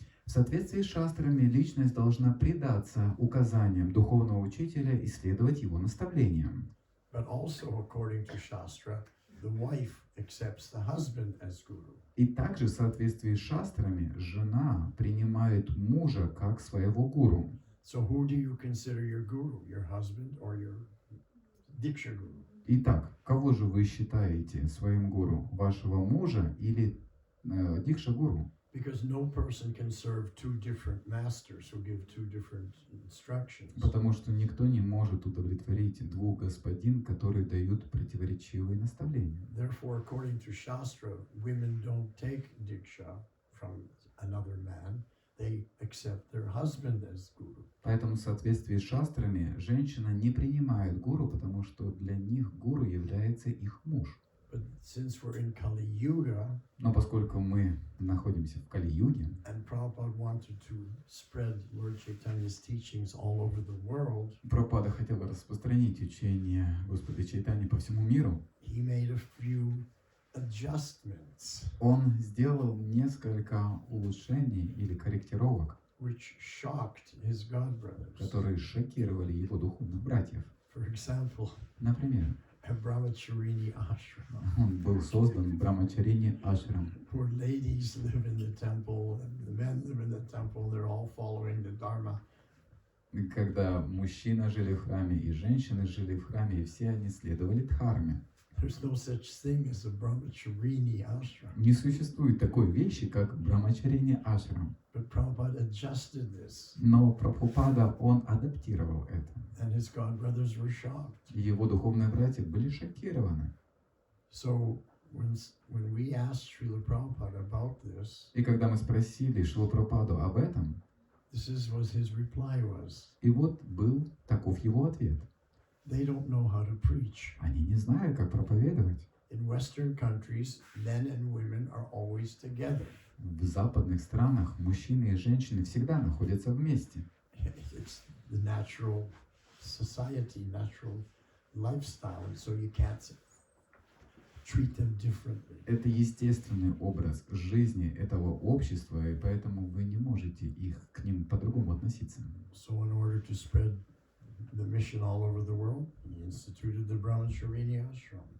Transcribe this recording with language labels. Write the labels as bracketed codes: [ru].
[ru] В соответствии с шастрами личность должна предаться указаниям духовного учителя и следовать его наставлениям. [en] But also according to Shastra, the wife accepts the husband as Guru. [ru] И также в соответствии с шастрами жена принимает мужа как своего гуру. [en] So who do you consider your Guru, your husband or your Diksha Guru? [ru] Итак, кого же вы считаете своим гуру? Вашего мужа или дикша гуру? [en] Because no person can serve two different masters who give two different instructions. [ru] Потому что никто не может удовлетворить двух господин, которые дают противоречивые наставления. [en] Therefore, according to Shastra, women don't take Diksha from another man. They accept their husband as Guru. [ru] Поэтому в соответствии с шастрами женщина не принимает гуру, потому что для них гуру является их муж. [en] But since we're in Kali Yuga, [ru] Но поскольку мы находимся в Кали-юге, [en] and Prabhupada wanted to spread Lord Chaitanya's teachings all over the world, [ru] Прабхупада хотел распространить учение Господа Чайтани по всему миру, [en] he made a few adjustments, [ru] он сделал несколько улучшений или корректировок, [en] which shocked his godbrothers. [ru] которые шокировали его духовных братьев. [en] For example, [ru] Например, [en] a Brahmacharini ashram, [ru] он был создан Брамачарини Ашрам, [en] where ladies live in the temple and the men live in the temple. They're all following the Dharma. [ru] когда мужчины жили в храме и женщины жили в храме, и все они следовали дхарме. [en] There's no such thing as a Brahmacharini ashram. [ru] Не существует такой вещи, как Брамачарини Ашрам. [en] But Prabhupada adjusted this, [ru] Но Прабхупада, он адаптировал это. [en] and his godbrothers were shocked. [ru] И его духовные братья были шокированы. [en] So when we asked Srila Prabhupada about this, [ru] И когда мы спросили Шрилу Прабхупаду об этом, [en] this is what his reply was. [ru] и вот был таков его ответ. [en] They don't know how to preach. [ru] Они не знают, как проповедовать. [en] In Western countries, men and women are always together. [ru] В западных странах мужчины и женщины всегда находятся вместе. [en] It's the natural society, natural lifestyle, and so you can't treat them differently. [ru] Это естественный образ жизни этого общества, и поэтому вы не можете к ним по-другому относиться. [en] So in order to spread the mission all over the world, he instituted the Brahmacharini ashram.